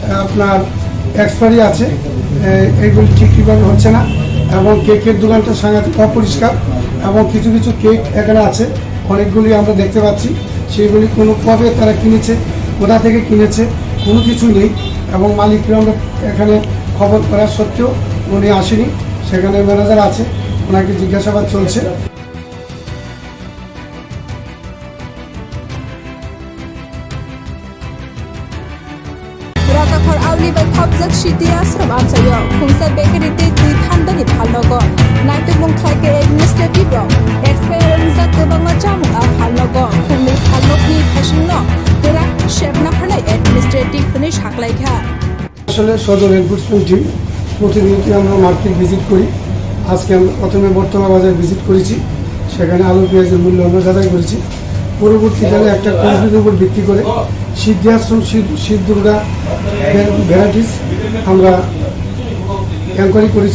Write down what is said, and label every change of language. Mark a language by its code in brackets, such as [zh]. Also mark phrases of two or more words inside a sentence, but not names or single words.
[bn] আপনার এক্সপায়ারি আছে, এইগুলি ঠিকভাবে হচ্ছে না এবং কেকের দোকানটা সাংঘাতিক অপরিষ্কার এবং কিছু কিছু কেক এখানে আছে অনেকগুলি আমরা দেখতে পাচ্ছি, সেগুলি কোনো কবে তারা কিনেছে, কোথা থেকে কিনেছে কোনো কিছুই নেই এবং মালিককে আমরা এখানে খবর করা সত্ত্বেও উনি আসেনি। সেখানে ম্যানেজার আছে, ওনাকে জিজ্ঞাসাবাদ চলছে। [trp] राजाघर आवलिबाय खबजाक सिटी आश्रम आमसायाव खुंसा बेकारिते दुइ थान्दानि फालनगो नायतुमुं खायके [en] administrative expire [trp] जाक गोबाङा जामुंआ फालनगो खुंनि फालनगनि फेशननो गोरा शेफना फानाय एडमिनिस्ट्रेटिभनि साख्लायखा। [bn] আসলে সদর [en] enforcement team [bn] প্রতিনিয়তই আমরা [en] market visit [bn] করি। আজকে আমরা প্রথমে বর্তলা বাজার ভিজিট করেছি, সেখানে আলু পেঁয়াজের মূল্য আমরা যাচাই করেছি। পরবর্তীকালে একটা কমিটির উপর ভিত্তি করে সিদ্ধাশ্রম শিব দুর্গা ভ্যারাইটিস আমরা এনকোয়ারি করেছি।